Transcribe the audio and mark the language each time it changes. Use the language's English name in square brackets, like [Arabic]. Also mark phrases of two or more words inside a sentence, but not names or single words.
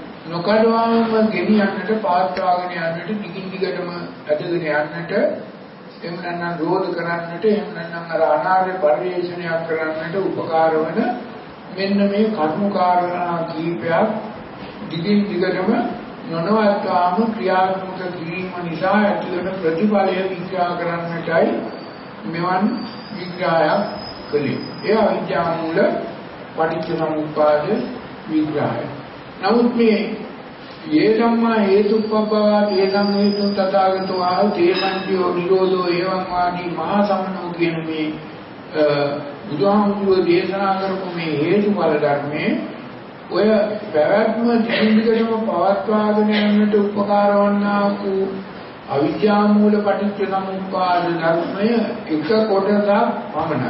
[Sinhala] නොකඩවාම ගෙනියන්නට පාත්වාගෙන යන්නට දිගින් දිගටම ඇදගෙන යන්නට එහෙම නැත්නම් රෝධ කරන්නට එහෙම නැත්නම් අර අනාර්ය පරිේශනයක් කරන්නට උපකාර වන මෙන්න මේ කර්ම කාරණා කීපයක් දිගින් දිගටම නොනවත්වාම ක්‍රියාත්මක කිරීම නිසා ඇතිවන ප්‍රතිඵලය විග්‍රහ කරන්නටයි මෙවන් විග්‍රහයක් කළේ. ඒ අවිද්‍යා මූල පටිච්චසමුප්පාද විග්‍රහය. නමුත් මේ [Pali] ये ධම්මා හේතුප්පබ්බවා තේසං හේතු තථාගතෝ ආහ තේසංචෝ නිරෝධෝ එවං වාදී මහා සම්නෝ [Sinhala] කියන මේ බුදුහාමුදුරුවෝ දේශනා කරපු මේ හේතුඵල ධර්මයේ ඔය පැවැත්ම දිගටම පවත්වාගෙන යන්නට උපකාර වන්නා වූ අවිද්‍යා මූල පටිච්ච සමුප්පාද ධර්මය එක කොටසක් පමණයි.